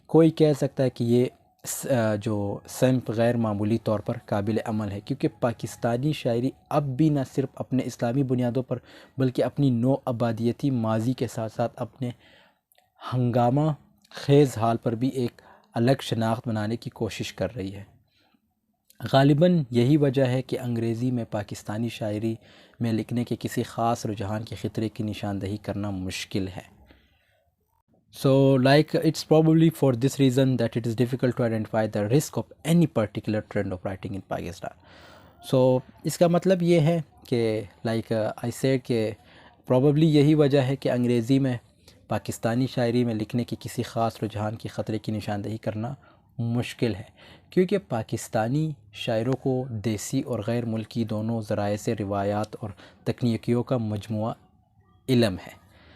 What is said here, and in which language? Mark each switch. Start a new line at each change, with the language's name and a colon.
Urdu: کوئی کہہ سکتا ہے کہ یہ جو سمت غیر معمولی طور پر قابل عمل ہے، کیونکہ پاکستانی شاعری اب بھی نہ صرف اپنے اسلامی بنیادوں پر بلکہ اپنی نو آبادیتی ماضی کے ساتھ ساتھ اپنے ہنگامہ خیز حال پر بھی ایک الگ شناخت بنانے کی کوشش کر رہی ہے. غالباً یہی وجہ ہے کہ انگریزی میں پاکستانی شاعری میں لکھنے کے کسی خاص رجحان کے خطرے کی نشاندہی کرنا مشکل ہے.
English: So it's probably for this reason that it is difficult to identify the risk of any particular trend of writing in Pakistan.
Urdu: So اس کا مطلب یہ ہے کہ
English: I said
Urdu: کہ probably یہی وجہ ہے کہ انگریزی میں پاکستانی شاعری میں لکھنے کے کسی خاص رجحان کی خطرے کی نشاندہی کرنا مشکل ہے، کیونکہ پاکستانی شاعروں کو دیسی اور غیر ملکی دونوں ذرائع سے روایات اور تکنیکیوں کا مجموعہ علم ہے.